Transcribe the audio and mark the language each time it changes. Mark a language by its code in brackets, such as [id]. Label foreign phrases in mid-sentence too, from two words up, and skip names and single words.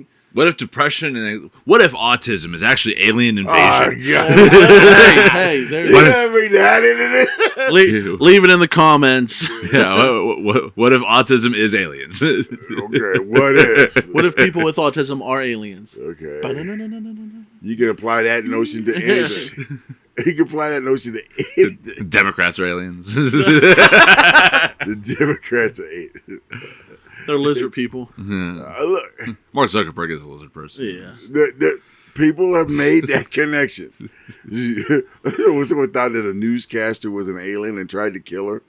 [en] What if depression and what if autism is actually alien invasion? Hey, there's. You gotta bring that into it. Leave it in the comments. Yeah, what if autism is aliens? Okay, what if? What if people with autism are aliens? Okay. Ba-na-na-na-na-na-na. You can apply that notion to anything. You can apply that notion to anything. Democrats are aliens. The Democrats are They're lizard people. look, Mark Zuckerberg is a lizard person. Yeah. the people have made that connection. Someone thought that a newscaster was an alien and tried to kill her.